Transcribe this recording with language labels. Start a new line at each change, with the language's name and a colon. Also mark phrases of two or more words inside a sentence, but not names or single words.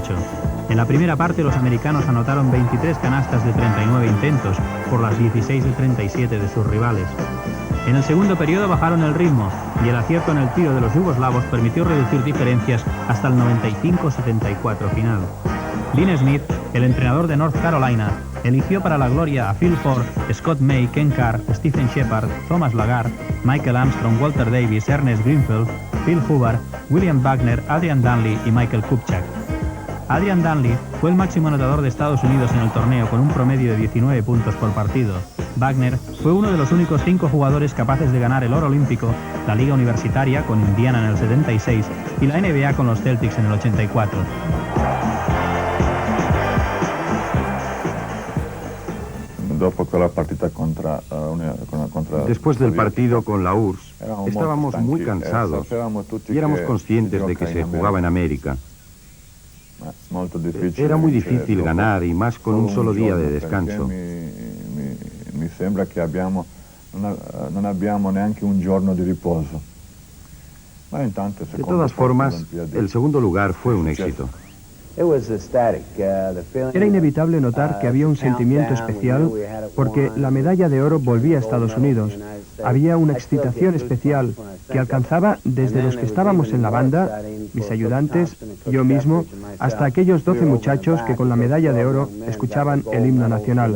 Spanish: En la primera parte los americanos anotaron 23 canastas de 39 intentos por las 16 de 37 de sus rivales. En el segundo periodo bajaron el ritmo y el acierto en el tiro de los yugoslavos permitió reducir diferencias hasta el 95-74 final. Dean Smith, el entrenador de North Carolina, eligió para la gloria a Phil Ford, Scott May, Ken Carr, Stephen Shepard, Thomas Lagarde, Michael Armstrong, Walter Davis, Ernest Greenfield, Phil Hubbard, William Wagner, Adrian Danley y Michael Kupchak. Adrian Danley fue el máximo anotador de Estados Unidos en el torneo con un promedio de 19 puntos por partido. Wagner fue uno de los únicos 5 jugadores capaces de ganar el oro olímpico, la Liga Universitaria con Indiana en el 76 y la NBA con los Celtics en el 84. Después del partido con la URSS, estábamos muy cansados y éramos conscientes de que se jugaba en América. Era muy difícil ganar y más con un solo día de descanso.
Italian: Mi sembra che non abbiamo neanche un giorno di riposo.
Spanish: De todas formas, el segundo lugar fue un éxito. Era inevitable notar que había un sentimiento especial porque la medalla de oro volvía a Estados Unidos. Había una excitación especial que alcanzaba desde los que estábamos en la banda, mis ayudantes, yo mismo, hasta aquellos 12 muchachos que con la medalla de oro escuchaban el himno nacional.